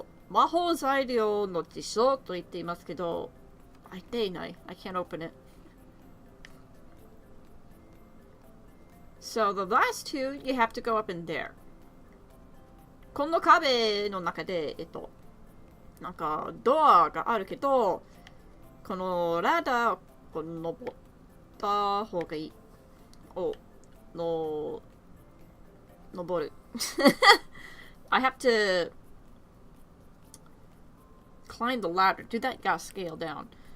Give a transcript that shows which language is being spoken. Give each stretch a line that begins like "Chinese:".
Japanese: 魔法材料の辞書と言っていますけど、開いていない。
English: I can't open it. So the last two, you have to go up in there.
Japanese: この壁の中で、なんかドアがあるけど、このラダーを登った方がいい。登る。
English: I have to climb the ladder. Do that, gotta scale down.